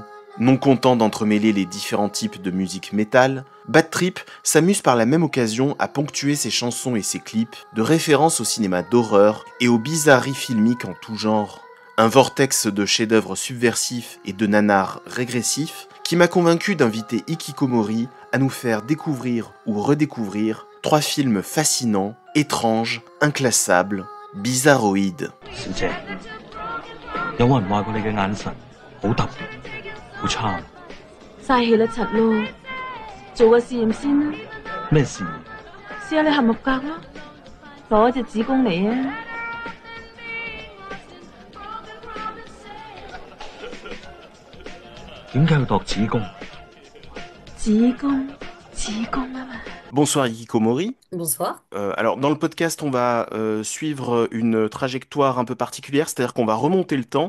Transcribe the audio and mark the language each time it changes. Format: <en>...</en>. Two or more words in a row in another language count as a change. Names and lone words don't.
<fr>Non content d'entremêler les différents types de musique métal, Bad Trip s'amuse par la même occasion à ponctuer ses chansons et ses clips de références au cinéma d'horreur et aux bizarreries filmiques en tout genre. Un vortex de chefs-d'œuvre subversifs et de nanars régressifs qui m'a convaincu d'inviter Ikikomori à nous faire découvrir ou redécouvrir 3 films fascinants, étranges, inclassables, bizarroïdes.</fr> <yue>小氣啦柒咯，做個試驗先啦。咩事？試下你合唔合格咯，攞隻子宮嚟啊！子宮？子宮啊嘛。</yue> <fr>Bonsoir Ikikomori. Bonsoir. Alors dans le podcast, on va suivre une trajectoire un peu particulière, c'est-à-dire qu'on va remonter le temps.</fr>